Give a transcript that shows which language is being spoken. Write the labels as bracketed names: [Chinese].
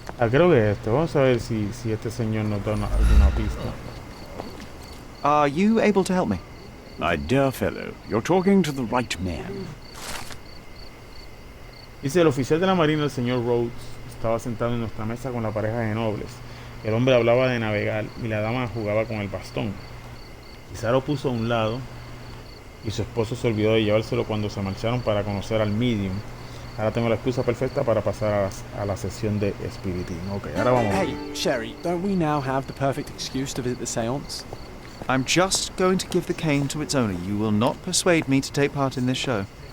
[Spanish] Creo que este. Vamos a ver si este señor nos da alguna pista. [English] Are you able to help me? My dear fellow, you're talking to the right man. [Spanish] Dice, el oficial de la marina, el señor Rhodes, estaba sentado en nuestra mesa con la pareja de nobles. El hombre hablaba de navegar y la dama jugaba con el bastón. Quizá lo puso a un lado y su esposo se olvidó de llevárselo cuando se marcharon para conocer al medium. Ahora tengo la excusa perfecta para pasar a la sesión de espiritismo. Ok, ahora vamos. [English] Hey, Sherry, don't we now have the perfect excuse to visit the seance? I'm just going to give the cane to its owner. You will not persuade me to take part in this show.